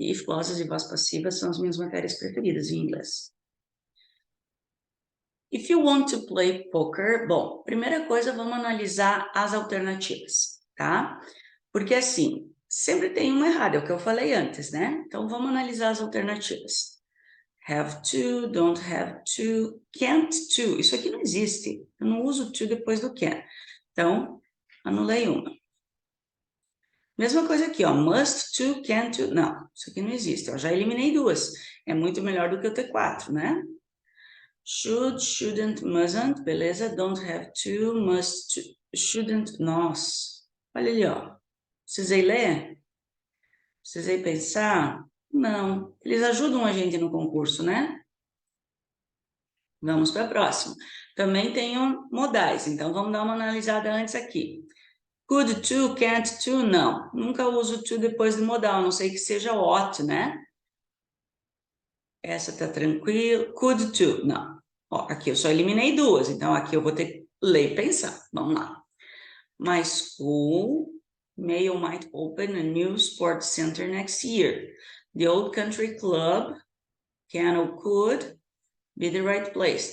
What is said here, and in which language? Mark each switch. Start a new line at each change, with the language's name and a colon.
Portuguese: If clauses e voz passiva são as minhas matérias preferidas em inglês.
English: If you want to play poker,
Portuguese: bom, primeira coisa, vamos analisar as alternativas, tá? Porque assim, sempre tem uma errada, é o que eu falei antes, né? Então vamos analisar as alternativas.
English: Have to, don't have to, can't to.
Portuguese: Isso aqui não existe. Eu não uso to depois do can. Então, anulei uma. Mesma coisa aqui, ó.
English: Must to, can to.
Portuguese: Não, isso aqui não existe. Eu já eliminei duas. É muito melhor do que eu ter quatro, né?
English: Should, shouldn't, mustn't, beleza? Don't have to, must, to, shouldn't, nossa.
Portuguese: Olha ali, ó. Precisei ler? Precisei pensar? Não. Eles ajudam a gente no concurso, né? Vamos para a próxima. Também tenho modais, então vamos dar uma analisada antes aqui.
English: Could to, can't to,
Portuguese: não. Nunca uso to depois do modal, a não sei que seja ought, né? Essa tá tranquilo.
English: Could to,
Portuguese: não. Ó, aqui eu só eliminei duas, então aqui eu vou ter que ler e pensar. Vamos lá.
English: My school may or might open a new sports center next year. The Old Country Club can or could be the right place.